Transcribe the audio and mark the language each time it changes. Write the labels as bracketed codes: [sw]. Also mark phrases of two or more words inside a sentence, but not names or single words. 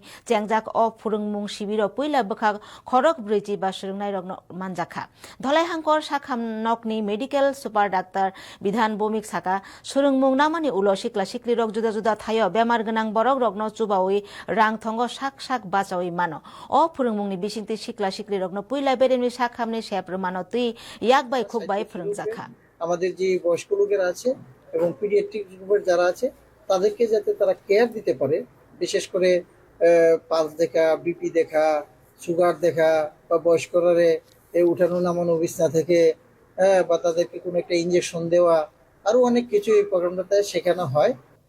[trp] chengjak o phurungmung shibiro puila bwkhak khorok briji ba surungnai rokno manjakha dholai hangkor sakham nokni [en] medical super doctor [trp] bidhan bomik saka surungmung namani ulo sikla sikli rok juda juda thayo bemar gonang borok rokno chubawi rang thongo sak sak bachawi mano o phurungmungni bisingti sikla sikli rokno puila beremni sakhamni sep mano tui yak bai khuk bai phurungjakha [bn] আমাদের যে বয়স্ক লোকেরা আছে এবং [en] pediatric group [bn] যারা আছে তাদেরকে যাতে তারা কেয়ার দিতে পারে, বিশেষ করে পালস দেখা, বিপি দেখা, সুগার দেখা বা বয়স্করারে উঠানো নামানো বিছনা থেকে বা তাদেরকে কোনো একটা ইঞ্জেকশন দেওয়া, আরো অনেক কিছু এই প্রোগ্রামটাতে শেখানো হয়।